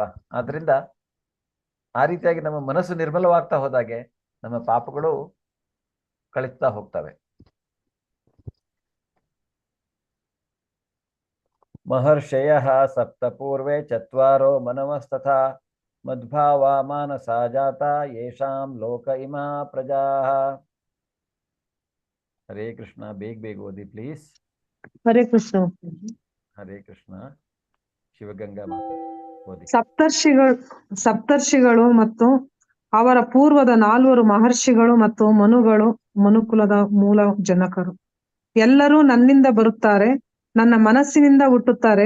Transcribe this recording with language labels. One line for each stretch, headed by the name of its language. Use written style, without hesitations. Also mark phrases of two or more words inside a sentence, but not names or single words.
Kannada: ಆದ್ರಿಂದ ಆ ರೀತಿಯಾಗಿ ನಮ್ಮ ಮನಸ್ಸು ನಿರ್ಮಲವಾಗ್ತಾ ಹೋದಾಗೆ ನಮ್ಮ ಪಾಪಗಳು ಕಳಿಸ್ತಾ ಹೋಗ್ತವೆ.
Sanskrit: ಮಹರ್ಷಯ ಸಪ್ತ ಪೂರ್ವೆ ಚತ್ವಾರೋ ಮನವಸ್ತಥಾ ಮದ್ಭಾವ ಮಾನಸ ಜಾತ ಯೇಷಾಂ ಲೋಕ ಇಮಾ ಪ್ರಜಾ.
Kannada: ಹರೇ ಕೃಷ್ಣ. ಬೇಗ ಓದಿ ಪ್ಲೀಸ್. ಹರೇ ಕೃಷ್ಣ. ಹರೇ ಕೃಷ್ಣ. ಶಿವಗಂಗಾ ಓದಿ. ಸಪ್ತರ್ಷಿಗಳು ಮತ್ತು ಅವರ ಪೂರ್ವದ 4 ಮಹರ್ಷಿಗಳು ಮತ್ತು ಮನುಕುಲದ ಮೂಲ ಜನಕರು ಎಲ್ಲರೂ ನನ್ನಿಂದ ಬರುತ್ತಾರೆ, ನನ್ನ ಮನಸ್ಸಿನಿಂದ ಹುಟ್ಟುತ್ತಾರೆ.